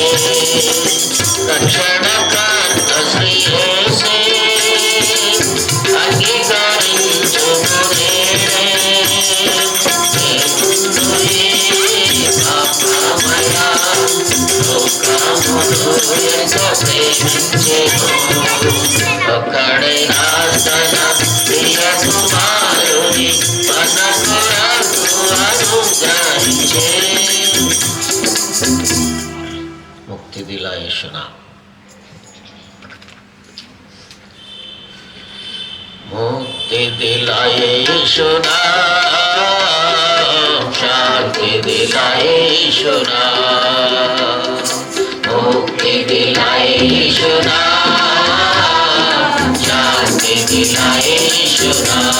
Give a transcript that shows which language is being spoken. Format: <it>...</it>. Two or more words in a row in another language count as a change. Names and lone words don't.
<te>రక్షణకర్త శ్రీ యేసే అంగీకరించుము నేనే పాపమయ లోకమును ఎంతో ప్రేమించెను ఒక్కడైనా తన ప్రియ కుమారుని మన కొరకు అనుగ్రహించే</te> <hi>मुक्ति दिलायेशुना मुक्ति दिलाए यीशुना शांति दिलाए यीशुना मुक्ति दिलाए यीशुना शांति दिलाए यीशुना</hi>